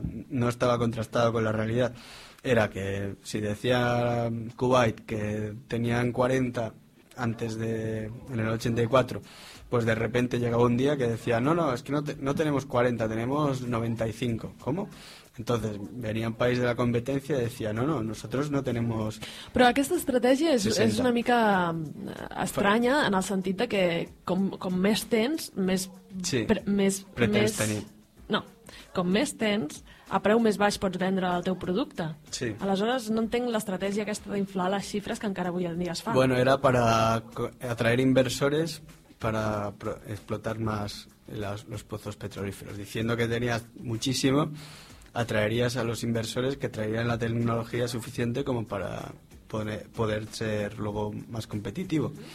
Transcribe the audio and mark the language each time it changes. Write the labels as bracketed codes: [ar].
[es] No estaba contrastado con la realidad. Era que si decía Kuwait que tenían 40 antes de... en el 84... pues de repente llegaba un día que decía, no, es que no tenemos 40, tenemos 95. ¿Cómo? Entonces venía un país de la competencia y decía, no, nosotros no tenemos... [ca] Però aquesta estratègia és una mica estranya en el sentit de que com més tens, més... Sí, pretens tenir. No, com més tens, a preu més baix pots vendre el teu producte. Sí. Aleshores, no entenc l'estratègia aquesta d'inflar les xifres que encara avui en dia es fa. [es] Bueno, era para atraer inversores... para explotar más los pozos petrolíferos. Diciendo que tenías muchísimo, atraerías a los inversores que traerían la tecnología suficiente como para poder ser luego más competitivo.